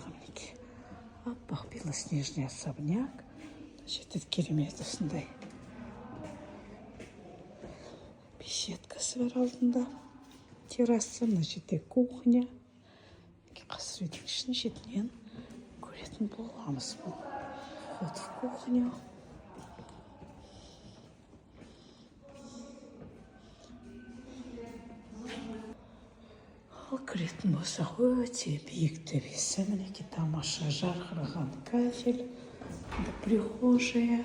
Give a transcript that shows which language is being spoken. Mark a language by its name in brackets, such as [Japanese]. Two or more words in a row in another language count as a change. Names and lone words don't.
[Russian] Аппақ белоснежный особняк. [Kazakh] Жеті керемет осындай беседкасы бар алдында. Терраса, мына жерде кухня. Қазір үйдің ішін шетінен көретін боламыз. [Russian] Вход в кухню. [Kazakh] Ал кіретін болсақ, өте биік төбесі. Мінекей тамаша жарқыраған кафель, прихожая.